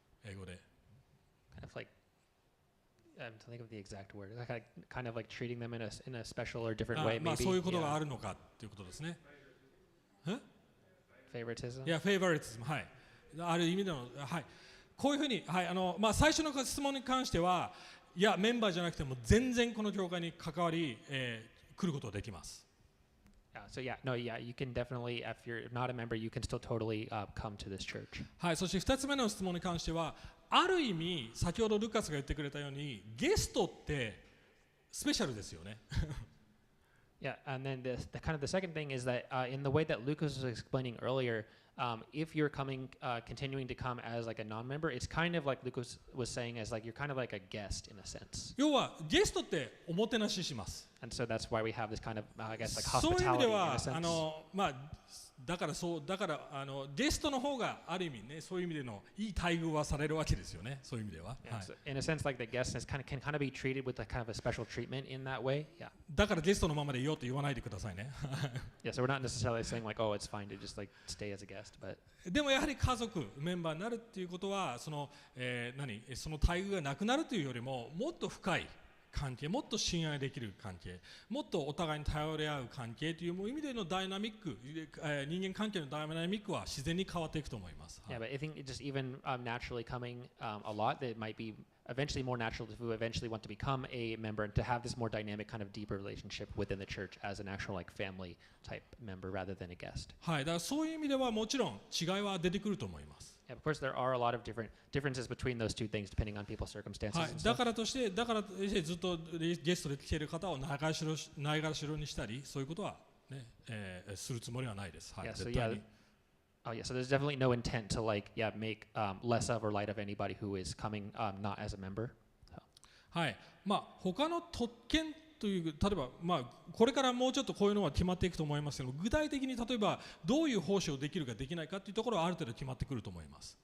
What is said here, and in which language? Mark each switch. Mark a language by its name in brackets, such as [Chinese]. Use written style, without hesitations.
[Japanese] 英語で。 [English] Kind of like to think of the exact word, like kind of like treating them in a special or different way, maybe. [Japanese] そういうことがあるのかということですね。 Favoritism? [English] Yeah, favoritism. [Japanese] はい。ある意味での、はい。こういうふうに、はい、最初の質問に関しては、いやメンバーじゃなくても全然この教会に関わり、来ることができます。 [English] So yeah, no, yeah, you can definitely, if you're not a member, you can still totally come to this church. [Japanese] はい、そして2つ目の質問に関しては、ある意味先ほどルカスが言ってくれたように、ゲストってスペシャルですよね。 [English] Yeah, and then the kind of the second thing is that in the way that Lucas was explaining earlier, if you're continuing to come as like a non-member, it's kind of like Lucas was saying as like you're kind of like a guest in a sense. [Japanese] 要はゲストっておもてなしします。 [English] And so that's why we have this kind of, I guess, like [Japanese] そういう意味で [English] hospitality in [Japanese] は [English] a sense. [Japanese] まあだからゲストの方がある意味ね、そういう意味でのいい待遇はされるわけですよね。そういう意味では。 [English] Yeah, [Japanese] はい [English] so in a sense, like the guest can kind of be treated with a kind of a special treatment in that way. Yeah. [Japanese] だからゲストのままでいようと言わないでくださいね。 [English] Yeah. So we're not necessarily saying like, oh, it's fine to just like stay as a guest, but. [Japanese] でもやはり家族メンバーになるっていうことはそのその待遇がなくなるというよりももっと深い関係、もっと信頼できる関係、もっとお互いに頼り合う関係という意味でのダイナミック、人間関係のダイナミックは自然に変わっていくと思います。 [English] Yeah, but I think just even naturally coming a lot, that it might be eventually more natural if we eventually want to become a member and to have this more dynamic kind of deeper relationship within the church as an actual like family type member rather than a guest. [Japanese] はい、だからそういう意味ではもちろん違いは出てくると思います。 [English] Yeah, of course, there are a lot of differences between those two things depending on people's circumstances. [Japanese] はい、だからとしてずっとゲストで来ている方をないがしろにしたりそういうことはね、するつもりはないです。はい、 [English] Yeah, so [Japanese] 絶対に。 [English] Oh yeah, so there's definitely no intent to like make less of or light of anybody who is coming not as a member. So. [Japanese] はい、まあ他の特権という例えばまあこれからもうちょっとこういうのは決まっていくと思いますけど、具体的に例えばどういう奉仕をできるかできないかというところはある程度決まってくると思います。